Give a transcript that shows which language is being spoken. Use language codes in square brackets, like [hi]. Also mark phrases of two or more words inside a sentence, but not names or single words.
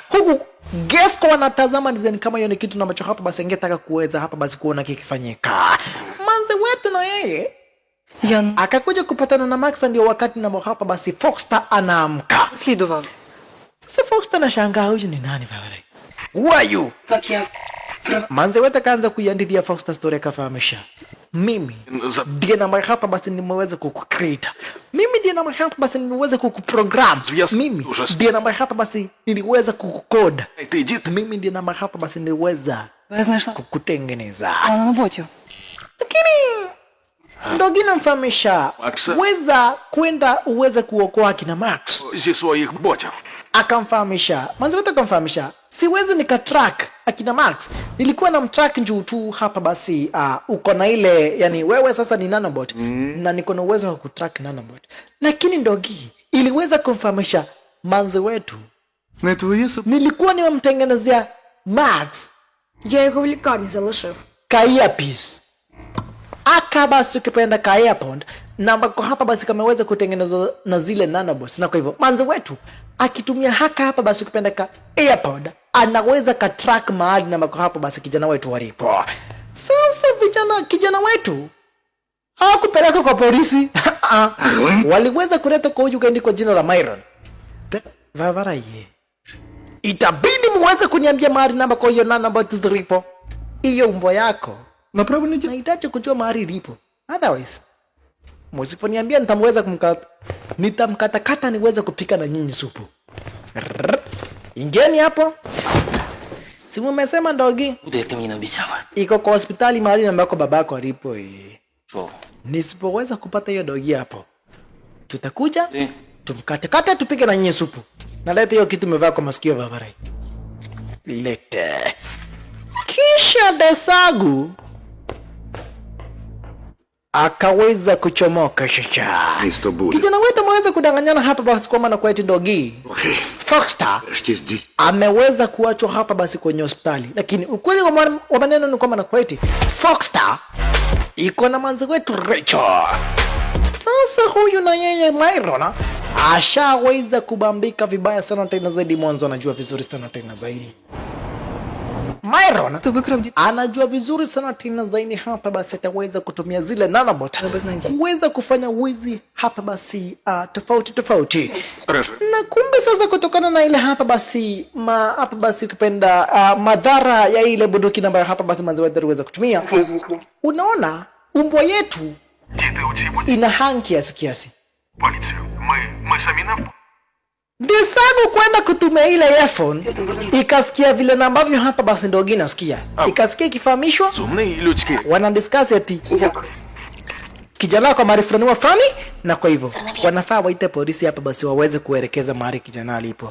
[sw] Huku Gesco wanatazama design kama hiyo ni kitu na macho hapa basi angetaka kuweza hapa basi kuona kikifanyika. Manze wetu na yeye [uk] Я [sw] akakuja kupatana na Max, ndio wakati na hapa basi Foxstar anaamka. [uk] слідував. [sw] Sasa Foxstar anashangaa huyu ni nani Vavarai? [en] Who are you? [uk] Так я. [sw] Manze wetu akaanza kuiandithia Foxstar story akafahamisha. Mimi ndiye na hapa basi nimeweza kukucreate. Mimi ndiye na hapa basi nimeweza kukuprogram. Mimi ndiye na hapa basi niliweza kukucode. [uk] Ти дід. [sw] Mimi ndiye na hapa basi niliweza [uk] Я знайшла [sw] kukutengeneza. [uk] на роботі. [sw] Lakini Ndogi namfahamisha Max. weza kwenda uweze kuokoa kina Max. [uk] Зі своїх ботів. [sw] Akamfahamisha, manzi wetu akamfahamisha, siwezi nikatrack akina Max. Nilikuwa na mtrack njuu tu hapa basi uko na ile, yani wewe sasa ni nanobot na niko na uwezo wa kutrack nanobot. Lakini Ndogi iliweza kumfahamisha manzi wetu, [uk] Не твоє [sw] nilikuwa nimemtengenezea Max [uk] Я його в лікарні залишив. [sw] Kaiapis. Aka basi ukipenda Kaiapond na ambako hapa basi kameweza kutengenezwa na zile nanobots, na kwa hivyo manzi wetu akitumia haka hapa basi ukipenda Kaiapod anaweza katrack mahali na ambako hapa basi kijana wetu walipo. Sasa kijana wetu hawakupeleka kwa polisi. Waliweza kuleta kwa huyu gaindi kwa jina la Myron. Vavarai, itabidi muweze kuniambia mahali namba kwa hiyo nanobots zilipo. Iyo umbo yako [uk] Направо не ді... [sw] nahitaji kujua mahali lipo. Otherwise, msiponiambia nitamweza nitamkatakata niweze kupika na nyinyi supu. Ingeni hapo. Si umesema Ndogi? [uk] Буде, як ти мені не обіцяла. [sw] Iko kwa hospitali mahali ambako babako alipo. [uk] Що? [sw] Nisipoweza kupata hiyo Ndogi hapo, tutakuja [uk] Ти? [sw] tumkatakata tupike na nyinyi supu. Naleta hiyo kitu umevaa kwa masikio Vavarai. Lete. Kisha Desagu akaweza kuchomoka shasha. [uk] Місто буде. [sw] Kijana wetu ameweza kudanganyana hapa basi kwa maana kwa eti Ndogi. [uk] Окей. [sw] Foxstar [uk] Решті здесь. [sw] ameweza kuachwa hapa basi kwenye hospitali. Lakini ukweli wa maneno ni kwamba na kwa eti Foxstar iko na manzi wetu Rachel. Sasa huyu na yeye Myron ashaweza kubambika vibaya sana tena zaidi. Mwanzo anajua vizuri sana tena zaidi. Myron [uk] Хто викрав дітей? [sw] anajua vizuri sana tena zaidi. Hapa basi ataweza kutumia zile nanobot kuweza kufanya wizi hapa basi tofauti. Na kumbe sasa kutokana na ile hapa basi hapa basi ukipenda madhara ya ile bunduki ambayo hapa basi manzi wetu aliweza kutumia. Unaona umbwa yetu ina hang kiasi. [uk] Поліцію. Ми самі на... [sw] Desagu kwenda kutumia ile earphone ikasikia vile ambavyo hapa basi ndio inasikia. Ikasikia ikifahamishwa [uk] Сумний людський. [sw] wana discuss eti kijana kwa mahali fulani wafani, na kwa hivyo wanafaa waite polisi hapa basi waweze kuelekeza mahali kijana alipo.